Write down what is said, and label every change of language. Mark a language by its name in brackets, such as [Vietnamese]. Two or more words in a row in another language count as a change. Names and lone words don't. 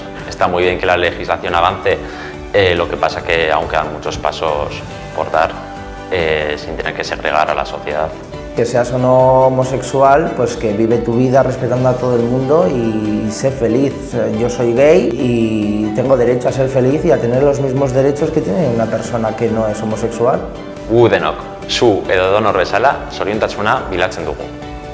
[Spanish] Está muy bien que la legislación avance, lo que pasa que aún quedan muchos pasos por dar sin tener que segregar a la sociedad. Que seas o no homosexual, pues que vive tu vida respetando a todo el mundo y sé feliz. Yo soy gay y tengo derecho a ser feliz y a tener los mismos derechos que tiene una persona que no es homosexual. [Basque] Gu denok, zu edo edonor bezala, zoriontasuna bilatzen dugu.